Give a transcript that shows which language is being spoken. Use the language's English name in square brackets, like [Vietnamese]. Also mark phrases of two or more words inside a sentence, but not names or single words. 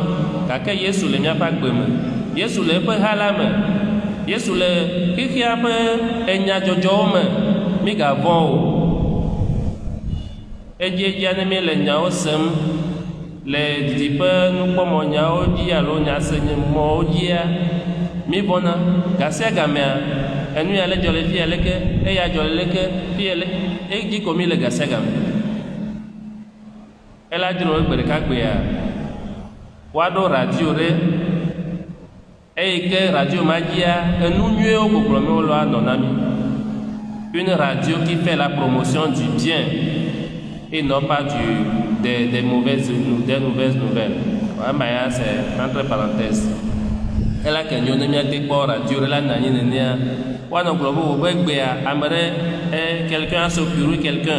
[Ewe] gake Yesu le miaƒe agbe me Yesu le eƒe ha la me Yesu le xixia ƒe enyadzɔdzɔwo me mi gavɔ o edzia ne mi le nyawo sem le didiƒe nukpɔmɔ nyawo dzi alo nyasenyemɔwo dzia mi bɔna gasia gamea enu ya le dzɔ le fi aleke eya dzɔ le leke fi ele edzi ko mi le gasia game ela dzro egbe ɖeka gbea woaɖo radio ɖe eye ke radio ma dzia enu nyuiwo gbogblɔ mi wolo anɔ na mi [French] une radio qui fait la promotion du bien et non pas des mauvaises nouvelles. Amaya, c'est entre parenthèses. Elle a gagné une radio, elle a gagné une quelqu'un a secouru quelqu'un.